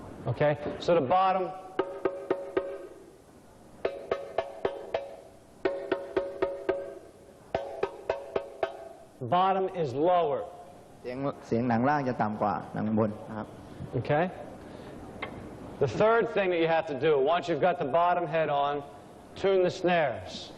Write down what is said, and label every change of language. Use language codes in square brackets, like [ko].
[en] Okay, so the bottom is lower. [th] เสียงหนังล่างจะต่ำกว่าหนังบนนะครับ [en] Okay. The third thing that you have to do, once you've got the bottom head on, tune the snares.